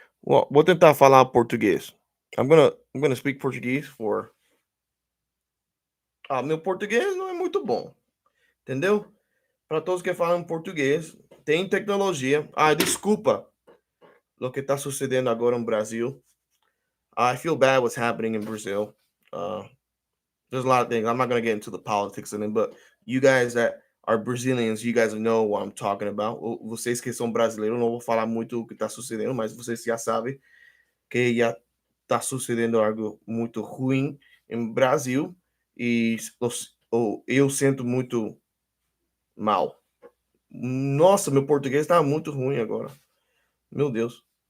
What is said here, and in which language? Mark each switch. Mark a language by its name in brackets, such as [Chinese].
[Portuguese] Vou tentar falar português. [English] I'm gonna speak Portuguese for. [Portuguese] Ah, meu português não é muito bom, entendeu? Para todos que falam português, tem tecnologia. Ah, desculpa o que está sucedendo agora no Brasil. [English] I feel bad what's happening in Brazil. Uh, there's a lot of things. I'm not gonna get into the politics of it, but you guys that are Brazilians, you guys know what I'm talking about. [Portuguese] Vocês que são brasileiros, não vou falar muito o que está sucedendo, mas vocês já sabem que já está sucedendo algo muito ruim em Brasil e eu sinto muito mal. Nossa, meu português está muito ruim agora. Meu Deus.